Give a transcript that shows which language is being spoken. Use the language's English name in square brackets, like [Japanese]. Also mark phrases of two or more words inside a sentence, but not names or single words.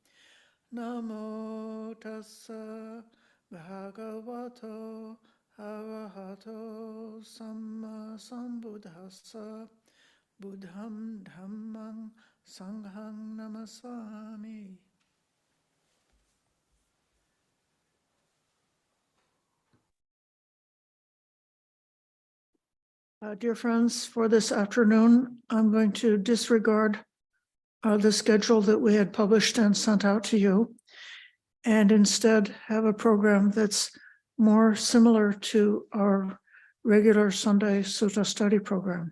[Pali] Namo tassa bhagavato arahato samma sambuddhassa. Buddham dhammang sanghang namasami. [English] Dear friends, for this afternoon, I'm going to disregard the schedule that we had published and sent out to you, and instead have a program that's more similar to our regular Sunday Sutta study program.